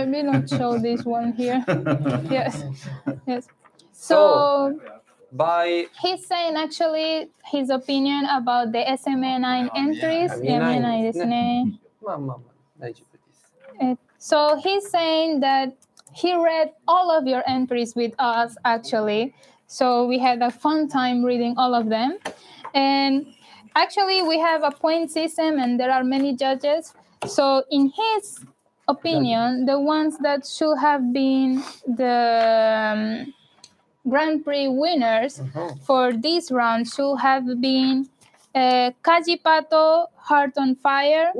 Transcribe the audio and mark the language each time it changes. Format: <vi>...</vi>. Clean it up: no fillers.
<en>But we don't show this one here. Yes. Yes. So he's saying actually his opinion about the SMA9 entries.</en> <ja>SMA9 ですね。まあまあまあ大丈夫です。</ja> <en>So he's saying that he read all of your entries with us actually. So we had a fun time reading all of them. And actually we have a point system and there are many judges. So in his opinion, the ones that should have been the Grand Prix winners for this round should have been Kajipato, Heart on Fire.</en>